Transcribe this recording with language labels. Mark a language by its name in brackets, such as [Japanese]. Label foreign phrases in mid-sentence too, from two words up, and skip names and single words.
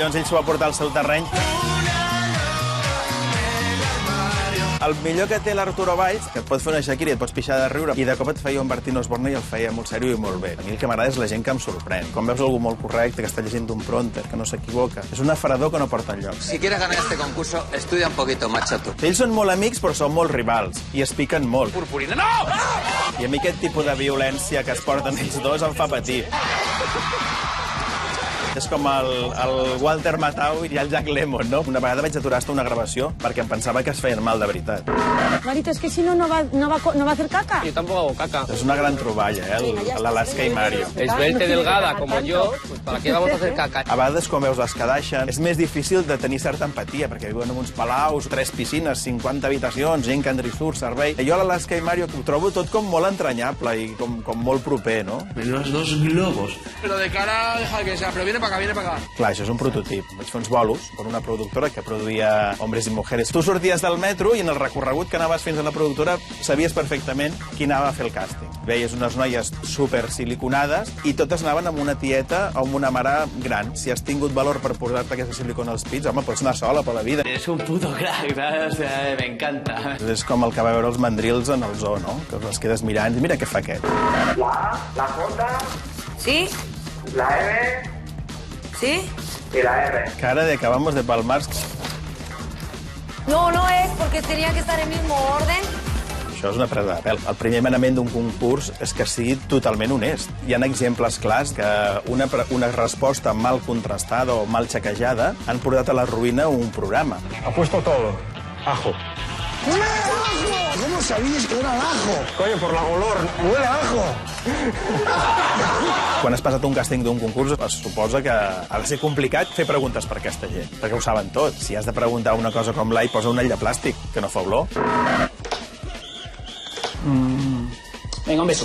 [Catalan] Llavors ell s'ho va portar al seu terreny. El millor que té l'Arturo Valls, que et pot fer una Shakira i et pots pixar de riure, i de cop et feia un Bertín Osborne i el feia molt sèrio i molt bé. A mi el que m'agrada és la gent que em sorprèn. Quan veus algú molt correcte, que està llegint un prompter, que no s'equivoca. És un afarador que no porta enlloc. [Spanish] Si quieres ganar este concurso, estudia un poquito, macho, tú. [Catalan] Ells són molt amics, però són molt rivals, i es piquen molt. [Spanish] Purpurina, no! [Catalan] I a mi aquest tipus de violència que es porten ells dos em fa patir. És com el Walter Matthau i el Jack Lemmon, no? Una vegada vaig aturar una gravació perquè em pensava que es feien mal de veritat. [Spanish] Marito, es que si no, no va a hacer caca. Yo tampoco hago caca. [Catalan] És una gran troballa, l'Alaska i Mario. [Spanish] Esbelta y delgada, como yo, pues ¿para qué vamos a hacer caca? [Catalan] A vegades, quan veus les Kardashian, és més difícil de tenir certa empatia, perquè viuen en uns palaus, 3 piscines, 50 habitacions, gent que en surt, servei. Jo a l'Alaska i Mario ho trobo tot com molt entranyable i com molt proper, no? [Spanish] Los dos globos. Pero de cara, deja que sea, pero viene para acá, viene para acá. [Catalan] Clar, això és un prototip. Vaig fer uns bolos per una productora que produïa hombres i mujeres. Tu sorties del metro i en el recorregut que anaves fins a la productora sabies perfectament qui anava a fer el càsting. Veies unes noies super siliconades i totes anaven amb una tieta o amb una mare gran. Si has tingut valor per posar-te aquesta silicona als pits, home, pots anar sola per la vida. [Spanish] Es un puto crack, ¿sabes? O sea, me encanta. [Catalan] És com el que va veure els mandrils en el zoo, no? Que els quedes mirant i mira què fa aquest. [Spanish] La A, la J, ¿Sí? la M ¿Sí? y la R. Cara de acabamos de palmar. No, no es, porque tenía que estar en el mismo orden. [Catalan] Això és una presa de pèl. El primer manament d'un concurs és que sigui totalment honest. Hi ha exemples clars que una resposta mal contrastada o mal xequejada han portat a la ruïna un programa. [Spanish] Apuesto todo. Ajo. ¡Huele a ajo! ¿Cómo sabías que era el ajo? Coño, por la olor. Huele a ajo. [Catalan] Quan has passat un càsting d'un concurs, es suposa que ha de ser complicat fer preguntes per aquesta gent, perquè ho saben tot. Si has de preguntar una cosa com l'ai, posa un all de plàstic, que no fa olor. [Spanish] Venga, un beso.